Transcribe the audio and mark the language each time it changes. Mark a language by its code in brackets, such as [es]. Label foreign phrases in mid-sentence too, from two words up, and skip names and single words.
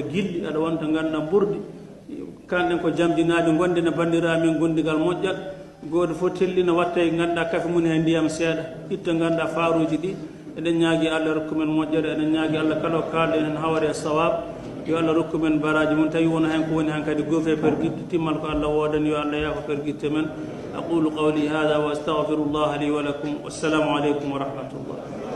[ff] gilɗi aɗa wonta ganduɗa ɓurdi kanɗen ko jamdinaɓe gonde no bandiramin gondigal moƴƴal goto fof tellina watta e ganduɗa kafe mum he ndiyam seeɗa itta ganduɗa faaruji ɗi eɗen ñaagui Allah rokkumen moƴƴere eɗen ñaagui Allah kala o kalɗen hen hawre sawab yo Allah rokkumen baraji mum tawi wona hen ko woni hen kadi goofe perguitte timmal ko Allah wodani yo Allah yaako perguitte men [ar] أقول قولي هذا وأستغفر الله لي ولكم والسلام عليكم ورحمة الله